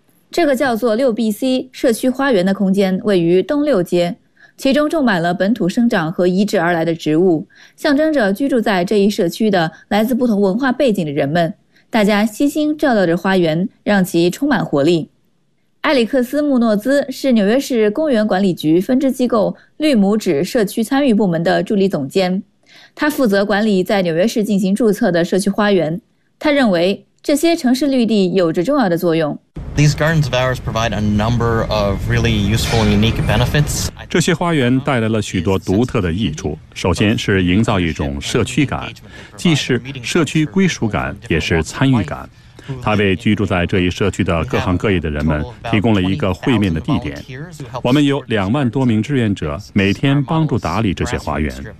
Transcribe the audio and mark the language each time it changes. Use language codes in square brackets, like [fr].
[zh] 这个叫做 6BC 社区花园的空间位于东六街，其中种满了本土生长和移植而来的植物，象征着居住在这一社区的来自不同文化背景的人们，大家悉心照料着花园，让其充满活力。埃里克斯·穆诺兹是纽约市公园管理局分支机构绿拇指社区参与部门的助理总监，他负责管理在纽约市进行注册的社区花园。他认为这些城市绿地有着重要的作用。 [en] These gardens of ours provide a number of really useful and unique benefits. [zh] 这些花园带来了许多独特的益处。首先是营造一种社区感，既是社区归属感，也是参与感。它为居住在这一社区的各行各业的人们提供了一个会面的地点。我们有20,000多名志愿者每天帮助打理这些花园。